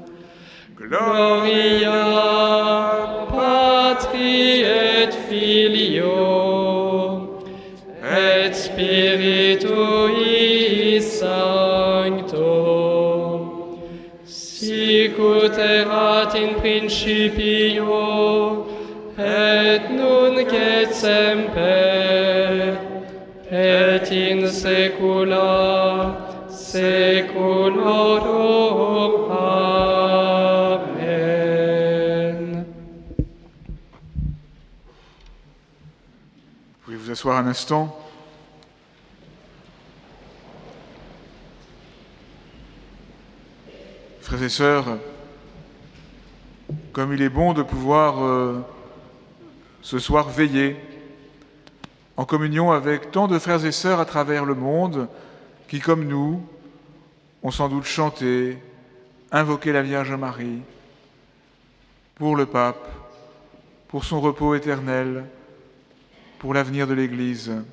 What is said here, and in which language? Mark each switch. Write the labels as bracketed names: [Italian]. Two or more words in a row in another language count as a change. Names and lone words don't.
[Latin] Gloria Patri et Filio et Spiritui Sancto, sicut erat in principio et nunc et semper et in saecula saeculorum. Amen. [French] Vous pouvez vous asseoir un instant. Frères et sœurs, comme il est bon de pouvoir ce soir veiller en communion avec tant de frères et sœurs à travers le monde qui, comme nous, ont sans doute chanté, invoqué la Vierge Marie pour le pape, pour son repos éternel, pour l'avenir de l'Église,